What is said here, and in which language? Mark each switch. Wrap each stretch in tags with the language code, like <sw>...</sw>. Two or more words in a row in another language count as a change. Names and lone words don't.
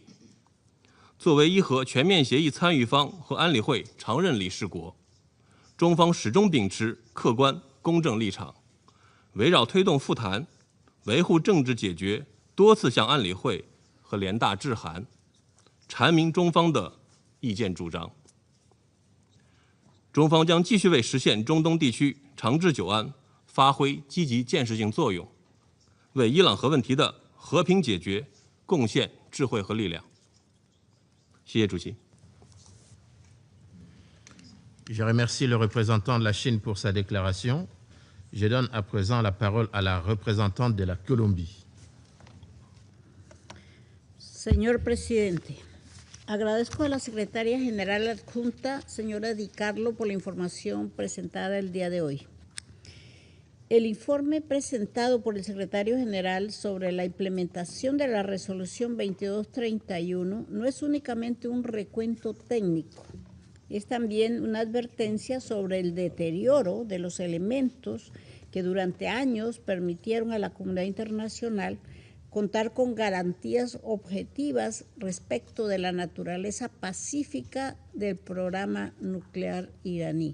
<zh>作为伊核全面协议参与方和安理会常任理事国，中方始终秉持客观公正立场，围绕推动复谈、维护政治解决，多次向安理会和联大致函，阐明中方的意见主张。中方将继续为实现中东地区长治久安发挥积极建设性作用，为伊朗核问题的和平解决贡献智慧和力量。谢谢主席。</zh> <fr>Je remercie le représentant de la Chine pour sa déclaration. Je donne à présent la parole à la représentante de la Colombie.</fr> <es>Señor presidente, agradezco a la secretaria general adjunta, señora Di Carlo, por la información presentada el día de hoy. El informe presentado por el secretario general sobre la implementación de la resolución 2231 no es únicamente un recuento técnico, es también una advertencia sobre el deterioro de los elementos que durante años permitieron a la comunidad internacional contar con garantías objetivas respecto de la naturaleza pacífica del programa nuclear iraní.</es>